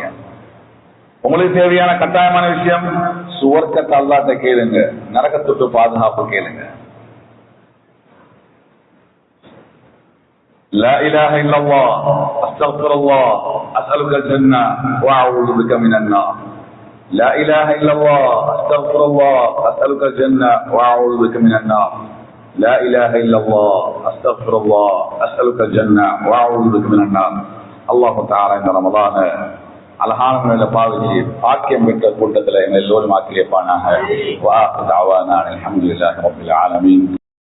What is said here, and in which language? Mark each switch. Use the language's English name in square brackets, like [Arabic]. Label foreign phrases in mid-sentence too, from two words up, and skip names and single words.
[Tamil] உங்களுக்கு தேவையான கட்டாயமான விஷயம் சுவர்க்கத்தை அல்லாஹ்ட்ட கேளுங்க, நரகத்துக்கு பாதுகாப்பு கேளுங்க. [Arabic] لا إله إلا الله أستغفر الله أسألك الجنة وأعوذ بك من النار. لا إله إلا الله أستغفر الله أسألك الجنة وأعوذ بك من النار. لا إله إلا الله أستغفر الله أسألك الجنة وأعوذ بك من النار. الله تعالى إن رمضان [Tamil] அழகான முறையில் பாவிச்சு பாக்கியம் பெற்ற கூட்டத்தில் எங்கள் எல்லோரும் ஆக்கிலேப்பானாக. [Arabic] وآخر دعوانا الحمد لله رب العالمين.